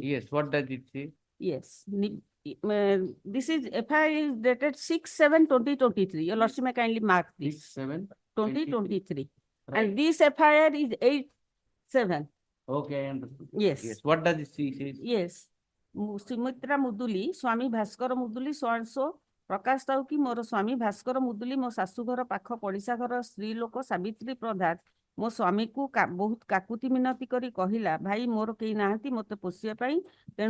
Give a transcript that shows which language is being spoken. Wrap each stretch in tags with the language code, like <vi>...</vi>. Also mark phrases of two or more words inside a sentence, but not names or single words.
<en>Yes. What does it say? Yes. This is FIR is dated 6/7/2023. Your Lordship may kindly mark this. 6/7/2023. 2023. And this FIR is 8/7. Okay, I understood. Yes. Yes. What does it say? Yes.</en> <or>ସୁମିତ୍ରା ମୁଦୁଲି ସ୍ୱାମୀ ଭାସ୍କର ମୁଦୁଲି ସୋ ପ୍ରକାଶ ତାଉ କି ମୋର ସ୍ୱାମୀ ଭାସ୍କର ମୁଦୁଲି ମୋ ଶାଶୁଘର ପାଖ ପଡିଶା ଘର ସ୍ତ୍ରୀ ଲୋକ ସାବିତ୍ରୀ ପ୍ରଧାନ ମୋ ସ୍ୱାମୀକୁ ବହୁତ କାକୁତି ମିନତି କରି କହିଲା ଭାଇ ମୋର କେହି ନାହାନ୍ତି ମୋତେ ପୋଷିବା ପାଇଁ ତେଣୁ</or>